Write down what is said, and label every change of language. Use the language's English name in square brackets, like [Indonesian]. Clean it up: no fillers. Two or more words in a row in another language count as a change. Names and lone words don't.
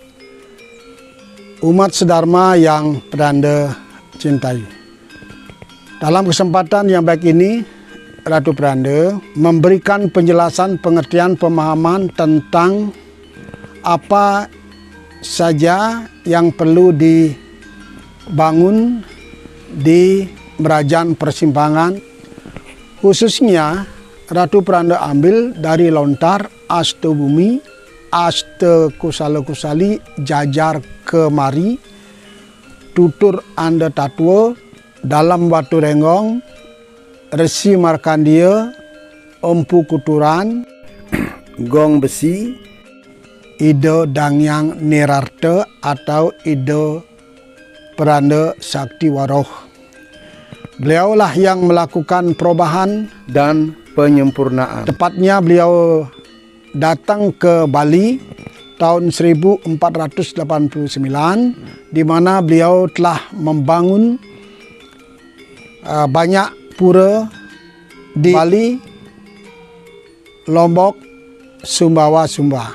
[Indonesian] Umat sedharma yang Anda cintai, dalam kesempatan yang baik ini, Ratu Pranda memberikan penjelasan pengertian pemahaman tentang apa saja yang perlu dibangun di Merajaan Persimpangan. Khususnya Ratu Pranda ambil dari lontar Astabumi, Astakusala-kusali, jajar kemari, tutur anda tatwa, dalam batu renggong, Resi Markandia, Empu Kuturan, Gong Besi, Ida Dangyang Nirarta atau Ida Pranda Sakti Waroh. Beliaulah yang melakukan perubahan dan penyempurnaan. Tepatnya beliau datang ke Bali tahun 1489, di mana beliau telah membangun banyak pura di Bali, Lombok, Sumbawa, Sumba.